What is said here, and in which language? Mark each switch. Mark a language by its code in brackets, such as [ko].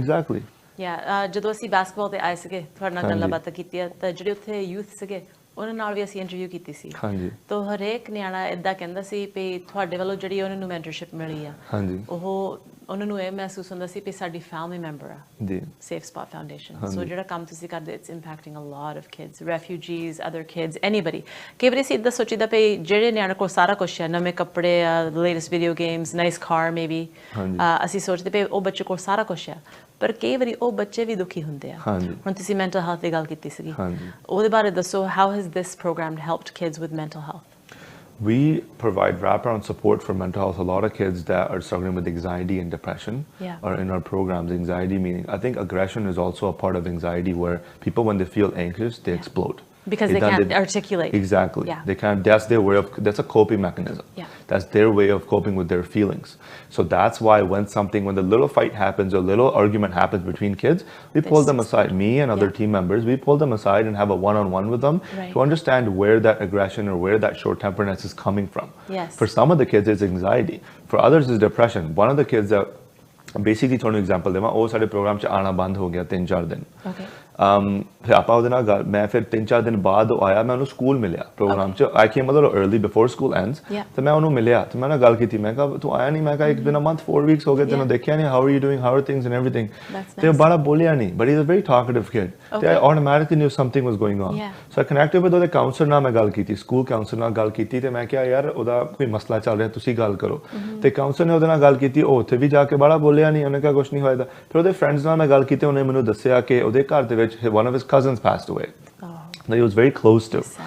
[en] Exactly. Yeah. [pa] ਜਦੋਂ ਅਸੀਂ basketball ਤੇ ਆਏ ਸੀਗੇ, ਤੁਹਾਡੇ ਨਾਲ ਗੱਲਾਂ ਬਾਤਾਂ ਕੀਤੀਆਂ, ਤਾਂ ਜਿਹੜੇ ਉੱਥੇ youth ਸੀਗੇ, ਉਹਨਾਂ ਨਾਲ ਵੀ ਅਸੀਂ ਇੰਟਰਵਿਊ ਕੀਤੀ ਸੀ. ਤਾਂ ਹਰੇਕ ਨਿਆਣਾ ਇਦਾਂ ਕਹਿੰਦਾ ਸੀ ਵੀ ਤੁਹਾਡੇ ਵੱਲੋਂ ਜਿਹੜੀ ਉਹਨਾਂ ਨੂੰ ਮੈਂਟਰਸ਼ਿਪ ਮਿਲੀ ਆ, ਉਹ ਉਹਨਾਂ ਨੂੰ ਇਹ ਮਹਿਸੂਸ ਹੁੰਦਾ ਸੀ ਵੀ ਸਾਡੀ ਫੈਮਿਲੀ ਮੈਂਬਰ ਆ. [en] Safe spot foundation. So [pa] ਜਿਹੜਾ ਕੰਮ ਤੁਸੀਂ ਕਰਦੇ, [en] It's impacting a lot of kids, refugees, other kids, anybody. [pa] ਕਈ ਵਾਰੀ ਅਸੀਂ ਇੱਦਾਂ ਸੋਚੀਦਾ ਵੀ ਜਿਹੜੇ ਨਿਆਣੇ ਕੋਲ ਸਾਰਾ ਕੁਛ ਹੈ, ਨਵੇਂ ਕੱਪੜੇ ਆ, ਲੇਟੈਸਟ ਵੀਡੀਓ ਗੇਮਸ, [en] nice car maybe, [pa] ਅਸੀਂ ਸੋਚਦੇ ਵੀ ਉਹ ਬੱਚੇ ਕੋਲ ਸਾਰਾ ਕੁਛ ਹੈ, ਪਰ ਕਈ ਵਾਰੀ ਉਹ ਬੱਚੇ ਵੀ ਦੁਖੀ ਹੁੰਦੇ ਆ. ਹੁਣ ਤੁਸੀਂ ਮੈਂਟਲ ਹੈਲਥ ਦੀ ਗੱਲ ਕੀਤੀ ਸੀਗੀ, ਉਹਦੇ ਬਾਰੇ ਦੱਸੋ. [en] How has this program helped kids with mental health? We provide wraparound support for mental health. A lot of kids that are struggling with anxiety and depression are in our programs. Anxiety meaning, I think aggression is also a part of anxiety, where people, when they feel anxious, they explode. Because they can't articulate. Exactly. They can't. That's their way of. That's a coping mechanism. That's their way of coping with their feelings. So that's why when the little fight happens, or little argument happens between kids, we pull them aside. Me and other team members, we pull them aside and have a one-on-one with them to understand where that aggression or where that short-temperedness is coming from. For some of the kids, it's anxiety. For others, it's depression. One of the kids that basically, [pa] ਤੁਹਾਨੂੰ example ਦੇਵਾਂ, ਉਹ ਸਾਡੇ programme 'ਚ ਆਉਣਾ ਬੰਦ ਹੋ ਗਿਆ 3-4 ਦਿਨ. फिर आपा ਉਹਦੇ ਨਾਲ मैं फिर 3-4 दिन बाद आया मैं ਉਹਨੂੰ ਸਕੂਲ ਮਿਲਿਆ ਪ੍ਰੋਗਰਾਮ 'ਚ [en] I came a little early before school ends [pa] ਤੇ ਮੈਂ ਉਹਨੂੰ ਮਿਲਿਆ ਤੇ ਮੈਂ ਨਾਲ ਗੱਲ ਕੀਤੀ ਮੈਂ ਕਿਹਾ ਤੂੰ ਆਇਆ ਨਹੀਂ ਮੈਂ ਕਿਹਾ [en] it's been a month 4 weeks [pa] ਹੋ ਗਏ ਤੈਨੂੰ ਦੇਖਿਆ ਨਹੀਂ [en] how are you doing how are things and everything [pa] ਤੇ ਉਹ ਬੜਾ ਬੋਲਿਆ ਨਹੀਂ [en] but he's a very talkative kid [pa] ਤੇ [en] I automatically knew something was going on so I connected with [pa] ਉਹਦੇ ਕਾਉਂਸਲਰ ਨਾਲ ਮੈਂ ਗੱਲ ਕੀਤੀ ਸਕੂਲ ਕਾਉਂਸਲਰ ਨਾਲ ਗੱਲ ਕੀਤੀ ਤੇ ਮੈਂ ਕਿਹਾ ਯਾਰ ਉਹਦਾ ਕੋਈ ਮਸਲਾ ਚੱਲ ਰਿਹਾ ਤੁਸੀਂ ਗੱਲ ਕਰੋ ਤੇ ਕਾਉਂਸਲਰ ਨੇ ਉਹਦੇ ਨਾਲ ਗੱਲ ਕੀਤੀ ਉਹ ਉੱਥੇ ਵੀ ਜਾ ਕੇ ਬੜਾ ਬੋਲਿਆ ਨਹੀਂ ਉਹਨੇ ਕਿਹਾ ਕੁਝ ਨਹੀਂ ਹੋਇਆ ਫਿਰ ਉਹਦੇ ਫਰੈਂਡਸ ਨਾਲ ਮੈਂ ਗੱਲ ਕੀਤੀ ਉਹਨੇ ਮੈਨੂੰ ਦੱਸਿਆ ਕਿ ਉਹਦੇ ਘਰ ਦੇ ਵਿੱਚ [en] one of his cousins passed away that he was very close to